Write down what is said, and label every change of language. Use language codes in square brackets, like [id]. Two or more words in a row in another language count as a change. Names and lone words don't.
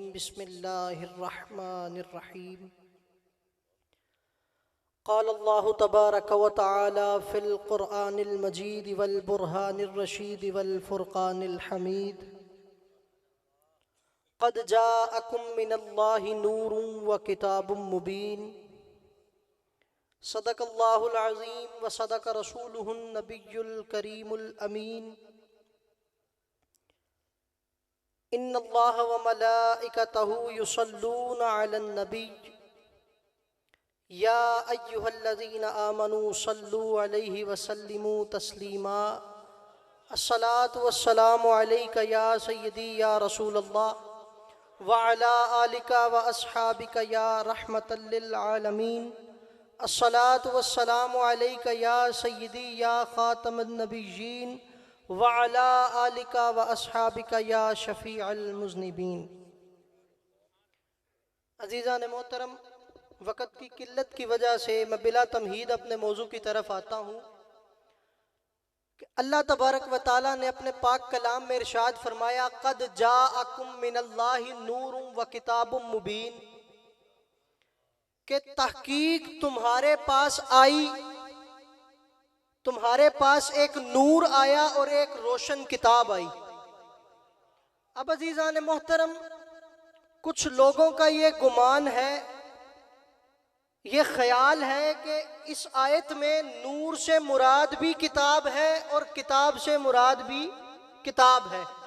[ar] بسم الله الرحمن الرحيم. قال الله تبارك وتعالى في القرآن المجيد والبرهان الرشيد والفرقان الحميد. قد جاءكم من الله نور وكتاب مبين. صدق الله العظيم وصدق رسوله النبي الكريم الأمين. إن الله وملائكته يصلون على النبي يا أيها الذين آمنوا صلوا عليه وسلموا تسليما. الصلاة والسلام عليك يا سيدي يا رسول الله وعلى آلك وأصحابك يا رحمة للعالمين. الصلاة والسلام عليك يا سيدي يا خاتم النبيين وعلى آلك وأصحابك يا شفيع المذنبين. [ur] عزیزان محترم، وقت کی قلت کی وجہ سے میں بلا تمہید اپنے موضوع کی طرف آتا ہوں کہ [ar] الله تبارک وتعالى [ur] نے اپنے پاک کلام میں ارشاد فرمایا, [ar] قد جاءكم من الله نور وكتاب مبين, [ur] کہ تحقیق تمہارے پاس آئی، تمہارے پاس ایک نور آیا اور ایک روشن کتاب آئی. اب عزیزان محترم، کچھ لوگوں کا یہ گمان ہے، یہ خیال ہے کہ اس آیت میں نور سے مراد بھی کتاب ہے اور کتاب سے مراد بھی کتاب ہے और किताब से मुराद भी किताब है।